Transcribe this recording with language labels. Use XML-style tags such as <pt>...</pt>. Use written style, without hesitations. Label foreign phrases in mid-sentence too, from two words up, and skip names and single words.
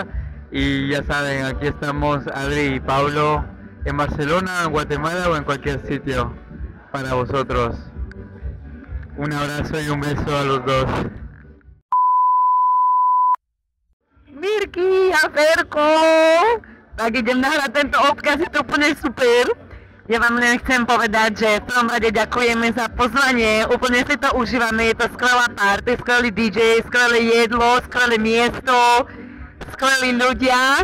<es>Y ya saben, aquí estamos Adri y Pablo en Barcelona, en Guatemala o en cualquier sitio para vosotros. Un abrazo y un beso a los dos.</es> <sk>Mirky a Ferko, tak idem nahrať tento odkaz, je to úplne super. Ja vám len chcem povedať, že v prvom rade ďakujeme za pozvanie, úplne si to užívame, je to skvelá party, skvelý DJ, skvelé jedlo, skvelé miesto, skvelí ľudia.</sk>